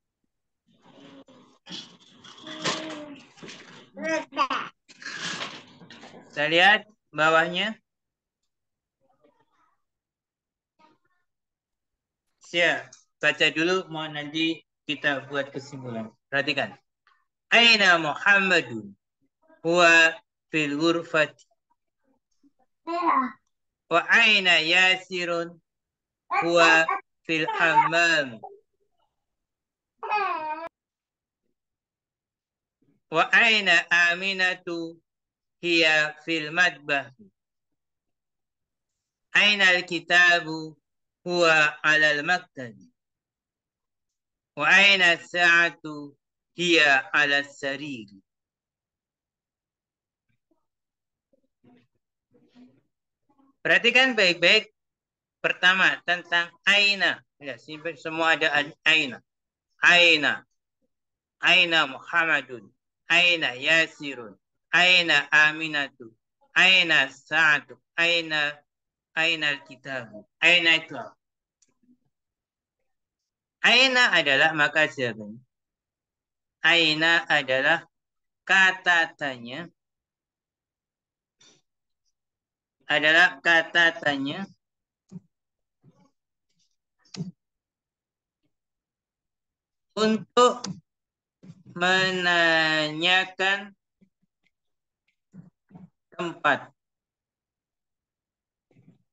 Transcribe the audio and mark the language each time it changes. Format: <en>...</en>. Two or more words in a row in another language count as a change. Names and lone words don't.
<id>Kita lihat bawahnya. Siap. Baca dulu, mau nanti kita buat kesimpulan. Perhatikan.</id> <ar>أين محمد هو في الغرفة. وأين ياسر هو في الحمام. وأين أمينة هي في المطبخ. أين الكتاب هو على المكتب. وأين الساعة هي على السرير.</ar> <id>Perhatikan baik-baik. Pertama, tentang aina. Ya, semua ada aina.</id> <ar>أين. أين محمد. أين ياسر. أين أمينة. أين ساعة. أين الكتاب. أين</ar> <id>itu apa? Aina adalah maka siapa? Aina adalah kata tanya. Adalah kata tanya untuk menanyakan tempat.</id>